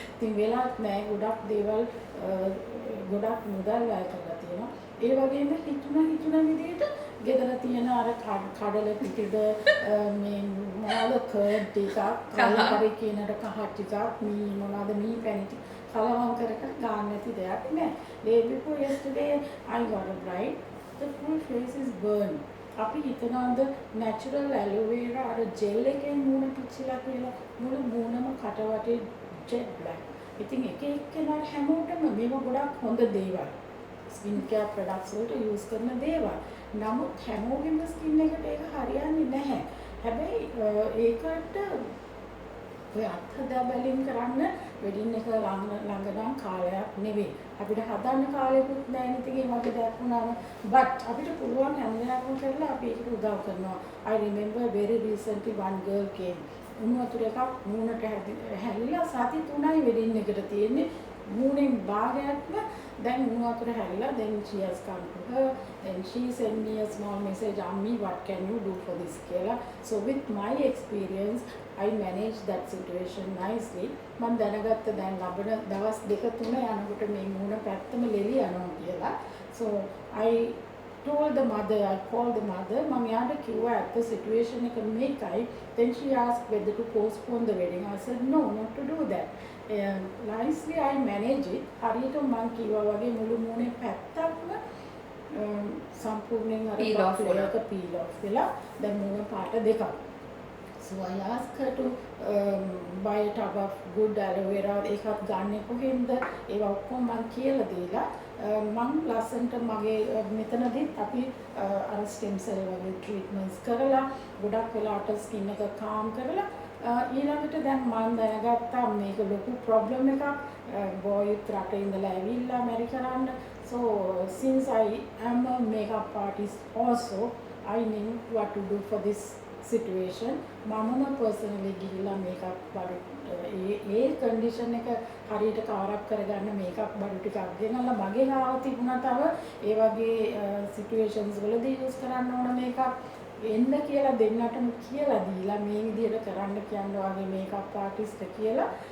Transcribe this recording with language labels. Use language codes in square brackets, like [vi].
[si] ඉතින් වෙලාත් නැහැ, ගොඩක් දේවල් ගොඩක් මුදල් වැය කරලා තියෙනවා. ඒ වගේම හිතුන විදිහට ගෙදර තියෙන අර කඩල පිටිද මේ මොනවාද කර්ඩ් ටිකක් කලකරි කියනට කහ ටිකක් මොනවාද මී පැණි ටික කලවම් කර ගන්න නැති දෙයක් නෑ. [en] Day before yesterday I got a bride, the full face is burned. [si] අපි හිතනවාද natural aloe vera අර gel එකෙන් මූණ පිච්චිලා කියලා මුළු මූණම කට වටේ jet black. ඉතින් එක එක්කෙනාට හැමෝටම මේව ගොඩක් හොඳ දේවල්. skin care products වලට use කරන දේවල්. නමුත් හැමෝගෙම skin එකට ඒක හරියන්නේ නැහැ. හැබැයි ඒකට ඔය අත්හදා බැලීම් කරන්න වෙඩින් එක ළඟ නම් කාලයක් නෙවෙයි. අපිට හදන්න කාලෙකුත් නැහැ නේ. ඉතින් ඒ වගේ දෙයක් වුණාම but අපිට පුළුවන් හැම දෙයක්ම කරලා අපි ඒකට උදව් කරනවා. [en] I remember very recently one girl came. [si] උණු වතුර එකක් මූණට හැලිලා සති 3යි වෙඩින් එකට තියෙන්නේ. මූණෙන් භාගයක්ම [en] then [si] උණු වතුර හැලිලා [en] then she has come to her, then she sent me a small message, Ammi, what can you do for this කියලා. So with my experience I managed that situation nicely. [si] මම දැනගත්ත දැන් ලබන දවස් 2-3 යනකොට මේ මූණ පැත්තම ලෙලි යනවා කියලා. [en] So I told the mother, I called the mother, [si] මම යාට කිව්වා [en] at the situation එක මේකයි. Then she asked whether to postpone the wedding. I said no, not to do that. Nicely I managed it. [si] හරියට මම කිව්වා වගේ මුළු මූණේ පැත්තක්ම සම්පූර්ණයෙන් අර peel off වෙලා දැන් මූණ පාට දෙකක්. [en] So I asked her to buy a tub of good aloe vera. [si] ඒකත් ගන්න කොහෙන්ද? ඒවා ඔක්කොම මම කියලා දීලා මම ලස්සන්ට මගේ මෙතනදී අපි අර stem cell වගේ treatments කරලා ගොඩක් වෙලාවට skin එක calm කරලා ඊළඟට දැන් මම දැනගත්තා මේක ලොකු problem එකක්. boyත් රටේ ඉඳලා ඇවිල්ලා මැරි කරන්න. [en] So since I am a makeup artist also, I knew what to do for this [si] situation මමම personally ගිහිල්ලා මේකප් බඩු ඒ කන්ඩිෂන් එක හරියට කවර් අප් කරගන්න මේකප් බඩු ටිකක් ගෙනල්ලා මගේ ගාව තිබුණා තව ඒ වගේ සිටුවේෂන්ස් වලදී යූස් කරන්න ඕන මේකප් එන්න කියලා දෙන්නටම කියලා දීලා මේ විදිහට කරන්න කියන්නේ වගේ මේකප් ආටිස්ට් කියලා